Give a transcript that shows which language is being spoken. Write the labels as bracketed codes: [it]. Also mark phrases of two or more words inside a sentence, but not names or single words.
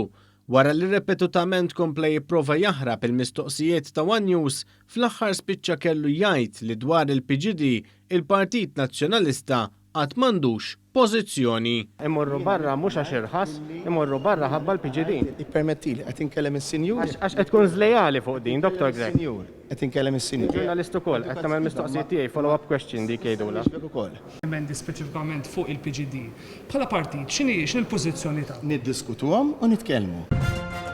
[mt] Wara li ripetutament kompla jipprova jaħrab il-mistoqsijiet ta' One News, fl-aħħar spiċċa kellu jgħid li dwar il-PGD il-Partit Nazzjonalista għad m'għandux pożizzjoni. Imorru barra mhux għax irħas, imorru barra ħabba l-PGD. Ippermettili qed inkellem is-sinjur. Għax qed tkun żlejali fuq din, Dr. Grech. Qed inkellem is-sinjur. Ġurnalist ukoll qed tagħmel mistoqsijiet tiegħi [en] follow-up question [mt] dik jgħidula. Emendi speċifikament fuq il-PGD. Bħala partit, x'inhi l-pożizzjoni ta' Niddiskutuhom u nitkellmu.